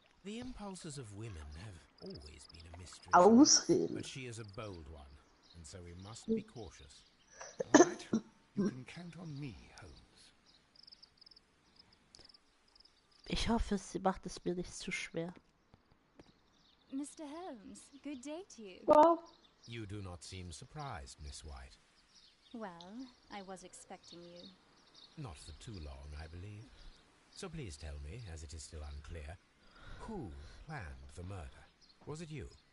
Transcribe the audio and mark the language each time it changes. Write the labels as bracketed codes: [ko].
[en] The impulses of women have always been a mystery. [de] Ausreden. [en] But she is a bold one, and so we must be cautious. All right, you can count on me, Holmes. [de] Ich hoffe, sie macht es mir nicht zu schwer. [en] Mr. Holmes, good day to you. Wow. You do not seem surprised, Miss White. Well, I was expecting you. Not for too long, I believe. So please tell me, as it is still unclear, who planned the murder? Was it you?